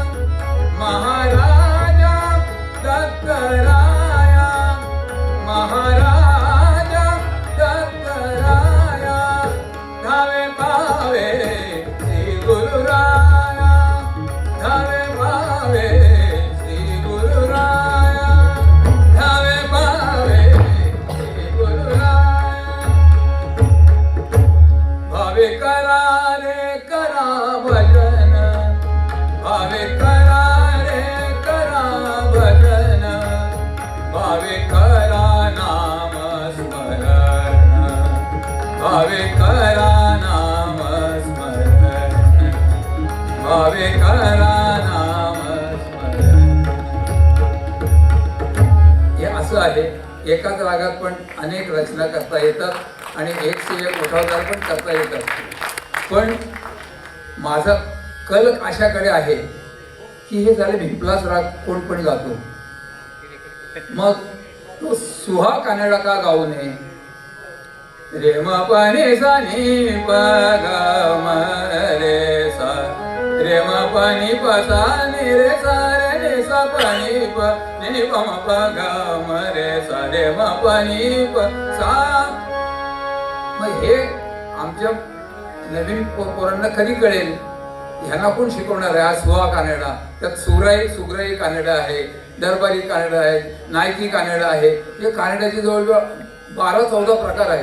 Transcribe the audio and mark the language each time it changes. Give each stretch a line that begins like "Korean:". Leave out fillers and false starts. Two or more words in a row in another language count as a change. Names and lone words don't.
Marathi: महाराजा दत्तराया, महाराजा दत्तराया, धावे भावे श्री गुरुराया, धावे भावे श्री गुरुराया, धावे भावे श्री गुरुराया. भावे करा रे करा भजन, भावे करा रे करा भजन, भावे करा नाम स्मरण, भावे करा नाम स्मरण, भावे करा नाम स्मरण. हे असं आहे. एकाच रागात पण अनेक रचना करता येतात आणि
Hindi: एक से एक
Marathi: उठावदार पण करता येतात. पण माझा कल अशाकडे आहे की हे झाले भिंपलाच राग कोण पण गातो, मग तो सुहा कानडा का गाऊ नये. रेम पाणी सा नी प ग म रे सा, रेम पाणी प सा नी रे सा रे नी सा पाणी प नी प म प ग म रे सा, रेम पाणी प सा. मग हे आमच्या नवीन पोरांना कधी कळेल, ह्यांना कोण शिकवणार आहे. हा सुहा कानडा, त्यात सुराई सुग्राई कानडा आहे, दरबारी कानडा आहे, नायकी कानडा आहे. हे कानड्याचे जवळजवळ 12-14 प्रकार आहेत.